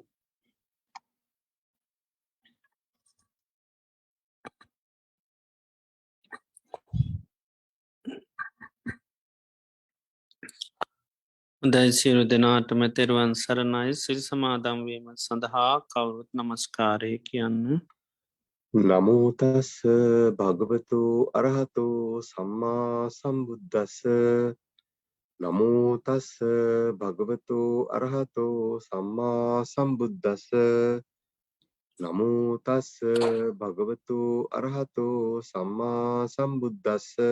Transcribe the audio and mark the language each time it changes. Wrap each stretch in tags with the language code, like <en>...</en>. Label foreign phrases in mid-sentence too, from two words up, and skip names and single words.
<si>හොඳයි සියලු දෙනාටම තෙරුවන් සරණයි. සිල් සමාදන් වීම සඳහා කවුරුත් නමස්කාරය කියන්න.</si> <pi>නමෝ තස් භගවතු අරහතු සම්මා සම්බුද්දස්ස. නමෝ තස් භගවතු අරහතු සම්මා සම්බුද්දස්ස. නමෝ තස් භගවතු අරහතු සම්මා සම්බුද්දස්ස.</pi>